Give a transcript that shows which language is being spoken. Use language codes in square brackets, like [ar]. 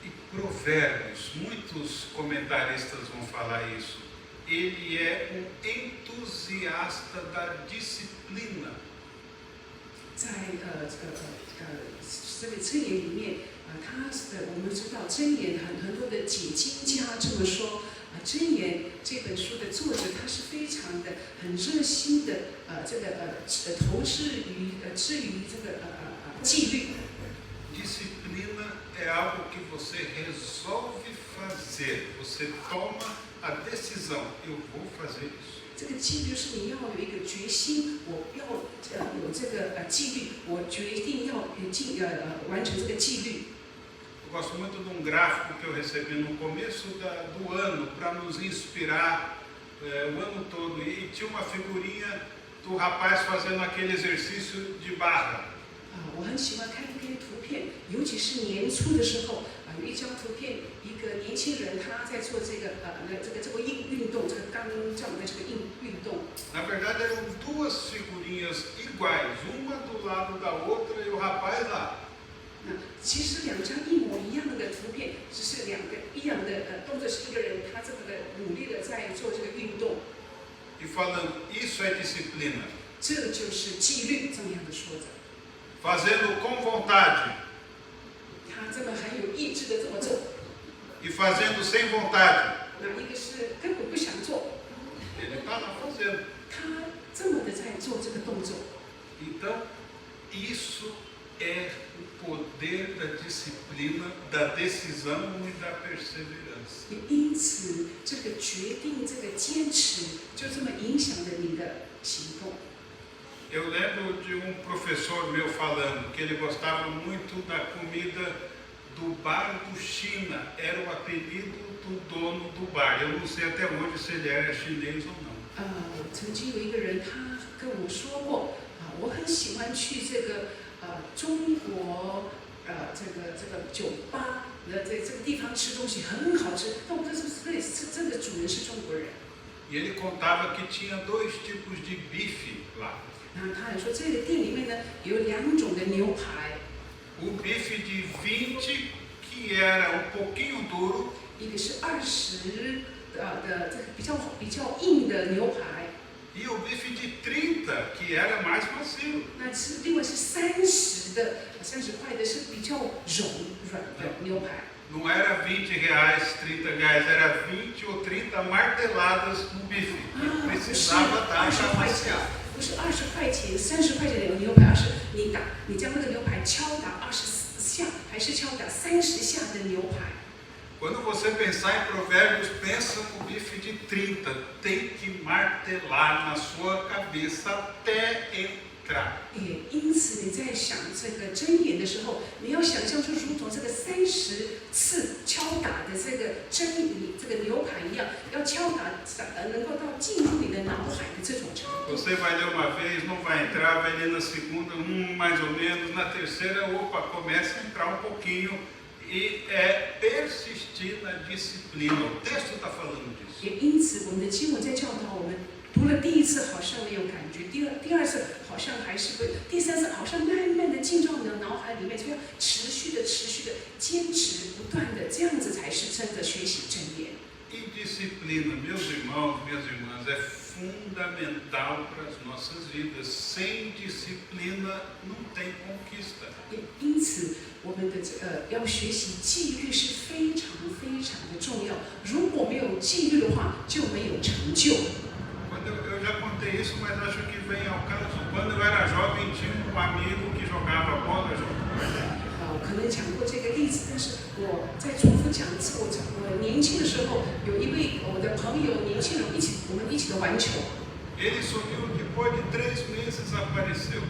[pt] Provérbios, muitos comentaristas vão falar isso. Ele é um entusiasta da disciplina. [zh] 在这个箴言里面我们知道箴言很多的解经家这么说箴言这本书的作者他是非常的很热心的投资于至于这个纪律。 [pt] Disciplina é algo que você resolve fazer, você toma a decisão, eu vou fazer isso. [zh] 这个纪律是你要有一个决心，我要有这个纪律，我决定要完成这个纪律。 [pt] Eu gosto muito de um gráfico que eu recebi no começo do ano para nos inspirar o ano todo. E tinha uma figurinha do rapaz fazendo aquele exercício de barra. [zh] 我很喜欢看一篇图片，尤其是年初的时候有一张图片，一个年轻人他在做这个运动，这个刚这样的这个运动。 [pt] Na verdade eram duas figurinhas iguais, uma do lado da outra e o rapaz lá. [zh] 其实2张一模一样的图片，只是2个一样的动作，是一个人他这么的努力的在做这个运动。 [pt] E falando, isso é disciplina. [zh] 这就是纪律，这么样的说着。 [pt] Fazendo com vontade. [zh] 他这么很有意志的这么做。 [pt] E fazendo sem vontade. [zh] 那一个是根本不想做。 [pt] Ele está lá fazendo. [zh] 他这么的在做这个动作。 [pt] Então, isso é o poder da disciplina, da decisão e da perseverança. [zh] 因此，这个决定、这个坚持，就这么影响了你的行动。 [pt] Eu lembro de um professor meu falando que ele gostava muito da comida do bar do China. Era o apelido do dono do bar. Eu não sei até hoje se ele era chinês ou não. [zh] 曾经有一个人他跟我说过我很喜欢去这个中国这个酒吧在这个地方吃东西很好吃，但我这是真的主人是中国人。 [pt] E ele contava que tinha 2 tipos de bife lá. [zh] 然后他还说这个店里面呢有2种的牛排。 [pt] O bife de 20 que era um pouquinho duro. [zh] 一个是20的这个比较硬的牛排。 [pt] E o bife de 30 que era mais macio. [zh] 那是另外是30块的是比较软的牛排。 [pt] Não era R$20, R$30, era 20 ou 30 marteladas no bife. Precisava dar para maciar. [zh] 不是20块钱、30块钱的牛排，而是你将那个牛排敲打24下，还是敲打30下的牛排。 [pt] Quando você pensar em provérbios, pensa no bife de 30. Tem que martelar na sua cabeça até entrar. [zh] 因此你在想这个箴言的时候，你要想象出如同这个30次敲打的这个真理，这个牛排一样，要敲打能够到进入你的脑海的这种程度。 [pt] Você vai ler uma vez, não vai entrar, vai ler na segunda, mais ou menos, na terceira, opa, começa a entrar um pouquinho. E é persistir na disciplina. O texto está falando disso. [zh] 也因此，我们的经文在教导我们，读了第一次好像没有感觉，第二次好像还是会，第三次好像慢慢的进到你的脑海里面，就要持续的、坚持不断的，这样子才是真的学习真言。 [pt] E disciplina, meus irmãos, minhas irmãs, é fundamental para as nossas vidas. Sem disciplina não tem conquista. [zh] 因此，我们的要学习纪律是非常的重要。如果没有纪律的话，就没有成就。 [pt] Eu já contei isso, mas acho que vem ao caso. Quando eu era jovem, tinha um amigo que jogava bola junto. [zh] 我可能讲过这个例子，但是我再重复讲一次。我年轻的时候，有一位我的朋友，年轻人我们一起的玩球。 [pt] Ele sumiu depois de 3 meses, apareceu.